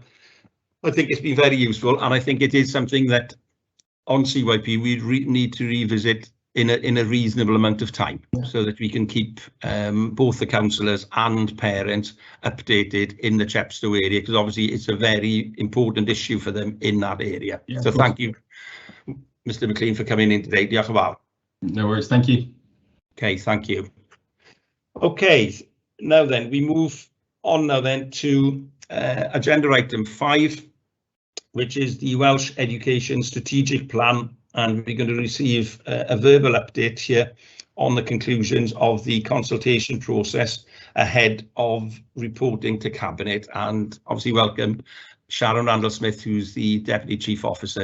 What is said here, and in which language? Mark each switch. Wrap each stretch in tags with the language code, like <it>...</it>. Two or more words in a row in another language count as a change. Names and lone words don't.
<en>I think it's been very useful, and I think it is something that on CYP we need to revisit in a reasonable amount of time, so that we can keep both the councillors and parents updated in the Chepstow area, because obviously it's a very important issue for them in that area. Yeah, so thank you, Mr. McLean, for coming in today.</en> <cy>Diolch yn fawr.</cy> <en>No worries, thank you. Okay, thank you. Okay, now then we move on now then to agenda item 5, which is the Welsh Education Strategic Plan, and we're going to receive a verbal update here on the conclusions of the consultation process ahead of reporting to Cabinet, and obviously welcome Sharon Randall-Smith, who's the Deputy Chief Officer.</en>